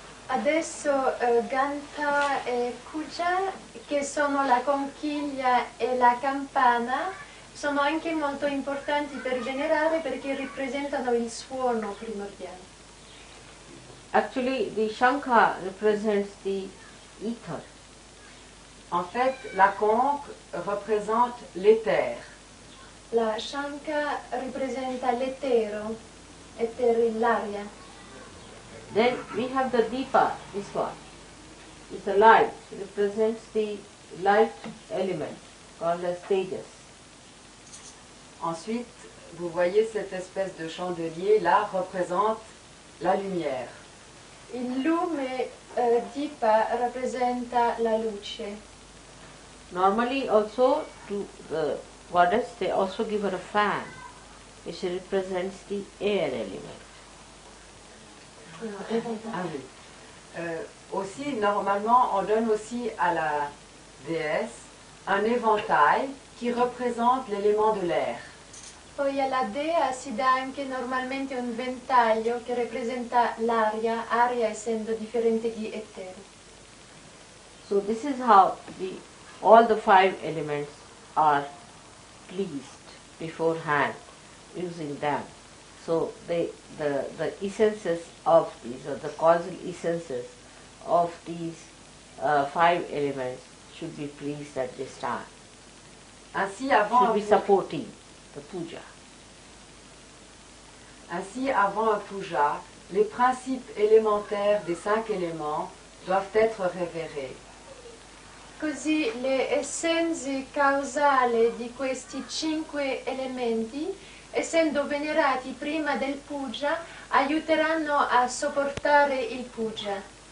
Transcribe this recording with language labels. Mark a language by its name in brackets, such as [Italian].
[Italian] Adesso Ghanta e Puja, che sono la conchiglia e la campana, sono anche molto importanti per venerare perché rappresentano il suono primordiale. [English] Actually, the Shankha represents the ether. [French] En fait, la conque représente l'éther. [Italian] La Shankha rappresenta l'etero, l'aria. [English] Then we have the Deepa, this one. It's a light. It represents the light element called as Tejas. [French] Ensuite, vous voyez cette espèce de chandelier là représente la lumière. [Italian] Il lume Deepa rappresenta la luce. [English] Normally also to the goddess they also give her a fan which represents the air element. [French] Ah oui. Aussi, normalement, on donne aussi à la déesse un éventail qui représente l'élément de l'air. [Italian] Poi alla dea si dà anche normalmente un ventaglio che rappresenta l'aria, aria essendo differente di etero. [English] So this is how all the five elements are pleased beforehand using them. So the essences of these, or the causal essences of these five elements should be pleased at this time. [French] Ainsi, [English] Should be supporting the puja. [French] Ainsi, avant un puja, les principes élémentaires des 5 éléments doivent être révérés. [Italian] Così le essenze causali di questi 5 elementi, essendo venerati prima del puja, aiuteranno a sopportare il puja.